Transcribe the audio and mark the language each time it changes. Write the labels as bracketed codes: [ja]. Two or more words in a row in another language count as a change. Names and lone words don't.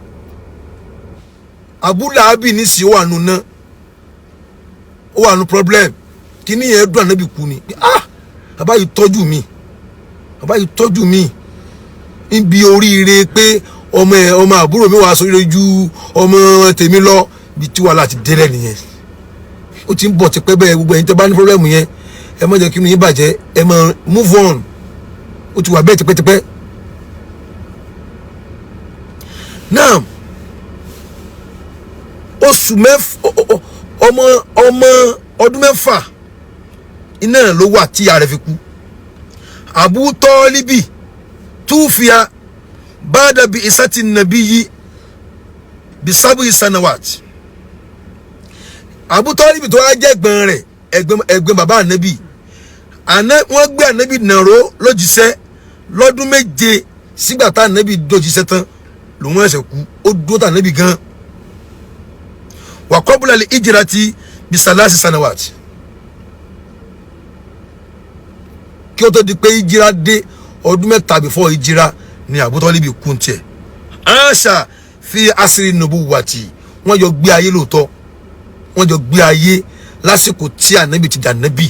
[yo] Abu Lahabi ní sí ó wà nù ná ó wà nù problem kí ni yẹn dùn Ànábì kú ni bàbá yìí tọ́jú mi níbi oríire pé ọmọ àbúrò mi wà sórí ju ọmọ tèmi lọ bí tí wàhálà ti délẹ̀ nìyẹn ó ti ń bọ̀ tipẹ́ bẹ́ẹ̀ gbogbo ẹ̀yin tẹ́ bá ní problem yẹn ẹ má jẹ́ kí inú yín bàjẹ́, ẹ má [en] move on. [yo] Ó ti wà bẹ́ẹ̀ tipẹ́tipẹ́. Now oṣù ọmọ ọdún mẹ́fà iná ló wà tí ààrẹ fi kú. [ar] أبو طالب توفي بعد ببعثة النبي بسبع سنوات. [yo] Abu Talibi tó wá jẹ́ ẹ̀gbọ́n rẹ̀, ẹ̀gbọ́n bàbá Ànábì. Wọ́n gbé Ànábì nàró lójíṣẹ́ lọ́dún 7 sígbà tá Ànábì dójíṣẹ́ tán lòun ẹ̀ṣẹ̀ kú. Ó dúró tá Ànábì gan. [ar] وقبل الهجرة بثلاث سنوات. [yo] Kí ó tó di pé ìjìrà dé ọdún 3 before ìjìrà ni Abu Talibi kú tiẹ̀. [ar] عاش في عصر النبوة. [yo] Wọ́n jọ gbé ayé lóòótọ́. Wọ́n jọ gbé ayé lásìkò tí Ànábì ti dà Nábì.